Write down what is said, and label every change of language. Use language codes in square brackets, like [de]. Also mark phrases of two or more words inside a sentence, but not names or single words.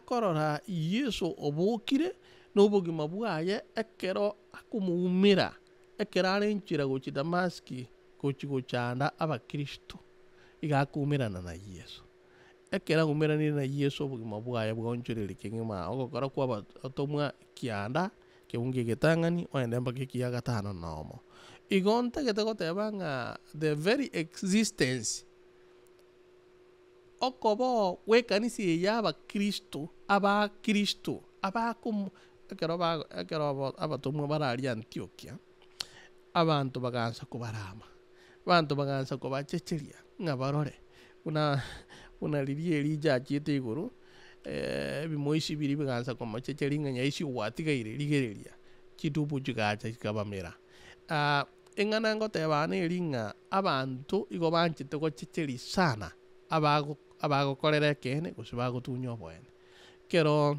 [guz] korora Yesu obokire n'obogima bwaye ekero akomoumera ekero arenchera gochi Damaski gochanda abakristo iga akumerana na Yesu ekera ngumeranire na Yesu obogima bwaye bwonchoreri keng'ima ogokora kwa atomwa kianda keungi getang'ani oende mpaka ekia 5 nomo igo ntagete goteba ng'a [en] the very existence [guz] okobo wekanisa ya abakristo ekero abatomwa barari Antiokia abantu bagansa kubarama abantu bagansa kubachecheria ng'a barore una ririe rija achiete iguru bimoisi biri bigansa komachecheria ng'a nyaisi gwatigaire rigereria chitubu chigacha chikabamera eng'ana ngoteba neri ng'a abantu igo banchete gochecheria sana abagokorera ekene gose bagotunya oboene kero